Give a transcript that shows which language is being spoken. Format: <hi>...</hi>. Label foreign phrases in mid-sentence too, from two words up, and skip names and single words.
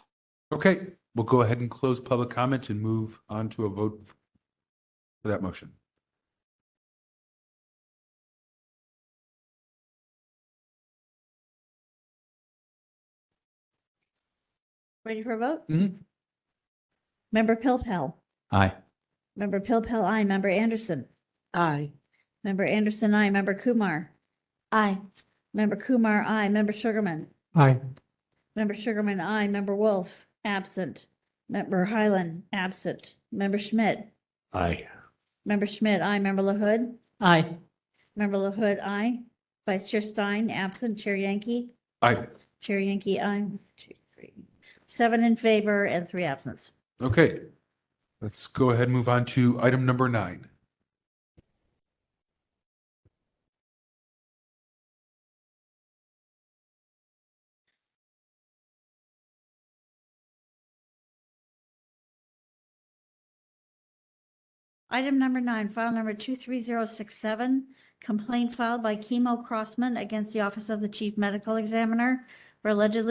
<en>Okay, we'll go ahead and close public comment and move on to a vote for that motion. Ready for a vote? Mhm. Member Pilpel? Aye. Member Pilpel, aye. Member Anderson? Aye. Member Anderson, aye. Member Kumar? Aye. Member Kumar, aye. Member Sugarman? Aye. Member Sugarman, aye. Member Wolf, absent. Member Highland, absent. Member Schmidt? Aye. Member Schmidt, aye. Member LaHood? Aye. Member LaHood, aye. Vice Chair Stein, absent. Chair Yankee? Aye. Chair Yankee, aye. 1, 2, 3. 7 in favor and 3 absence. Okay, let's go ahead and move on to item number 9. Item number 9, file number 23067, complaint filed by Chemo Crossman against the Office of the Chief Medical Examiner for allegedly</en>